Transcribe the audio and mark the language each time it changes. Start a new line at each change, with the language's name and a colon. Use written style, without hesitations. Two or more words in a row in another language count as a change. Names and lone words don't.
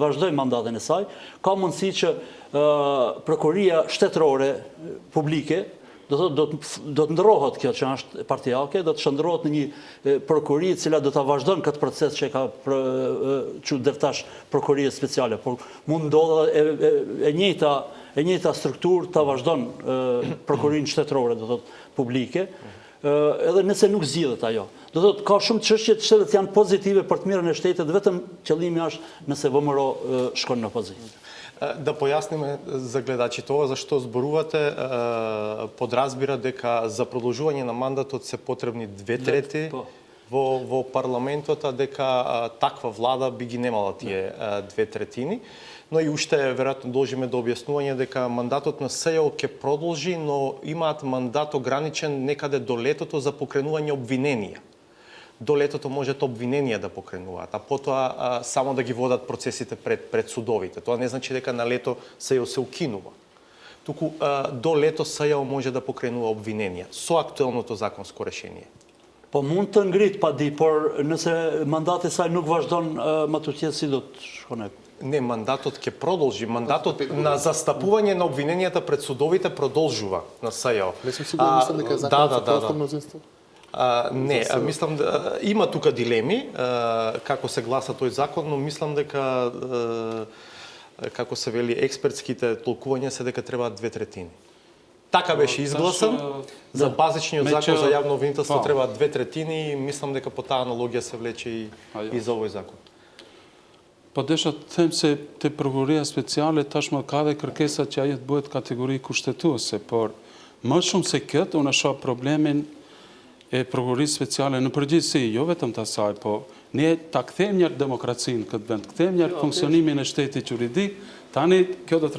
Albanian: vazhdoj mandatin e saj, ka mundësi që Prokuria Shtetërore Publike do të ndrohet kjo që është partijake, do të shndrohet në një prokuri e cila do ta vazhdon këtë proces që ka që dërtash Prokuria Speciale, por mund ndodhe e njëjta strukturë ta vazhdon Prokurinë Shtetërore, do të thotë publike, edhe nëse nuk zgjidhet ajo. Do thotë ka shumë çështje të cilat janë pozitive për të mirën e shtetit, vetëm qëllimi është nëse ВМРО shkon në opozitë.
Macedonian: Да појасниме за гледачите ова зашто зборувате, подразбира дека за продолжување на мандатот се потребни 2/3 во парламентот, дека таква влада би ги немала тие 2/3, но и уште веројатно должиме до објаснување дека мандатот на СЈО ќе продолжи, но имаат мандат ограничен некаде до летото за покренување обвиненија. До летото можат обвиненија да покренуваат, а потоа само да ги водат процесите пред судовите. Тоа не значи дека на лето СЈО се укинува. Туку до лето СЈО може да покренува обвиненија со актуелното законско решение.
Albanian: Po mund të ngrit pa di, por nëse mandati saj nuk vazhdon më të tjetë, si do të shkone?
Macedonian: Не, мандатот ќе продолжи. Мандатот на застапување на обвиненијата пред судовите продолжува на СЈО. Не сум сигурен, мислам дека е закон со просто мнозинство. Не, мислам има тука дилеми како се гласа тој закон, но мислам дека како се вели експертските толкувања се дека требаат 2/3. Така беше изгласан. За базичниот закон за јавно обвинителство требаат 2/3 и мислам дека по таа аналогија се влече и за овој закон.
Albanian: Po desha të them se te prokuroria speciale tashmë ka dhe kërkesa që ajo të bëhet kategori kushtetuese, por më shumë se këtë unë shoh problemin e prokurorisë speciale në përgjithësi, jo vetëm të asaj, po ne ta kthejmë njërë demokracinë këtë vend, kthejmë njërë funksionimin e shtetit juridik, tani kjo do të